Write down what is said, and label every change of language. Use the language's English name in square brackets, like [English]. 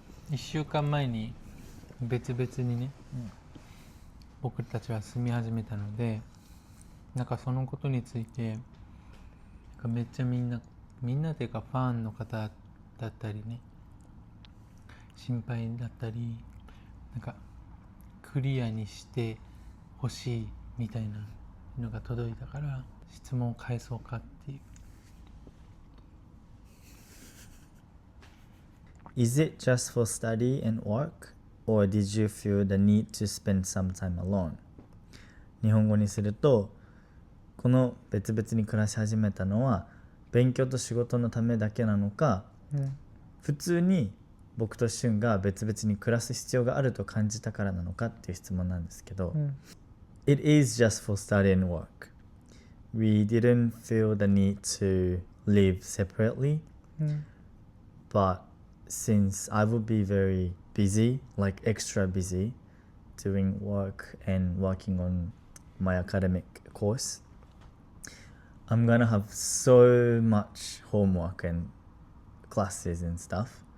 [Japanese] 1週間前に別々にね、僕たちは住み始めたので、なんかそのことについてなんかめっちゃみんなというかファンの方だったりね、心配だったり、なんかクリアにしてほしいみたいなのが届いたから質問を返そうかっていう。 [English] Is it just for study and work? Or did you feel the need to spend some time alone? [Japanese] 日本語にすると、この別々に暮らし始めたのは勉強と仕事のためだけなのか、普通に僕とシュンが別々に暮らす必要があると感じたからなのかっていう質問なんですけど、 [English] It is just for study and work. We didn't feel the need to live separately, but since I would be very busy, like extra busy, doing work and working on my academic course, I'm gonna have so much homework and classes and stuff.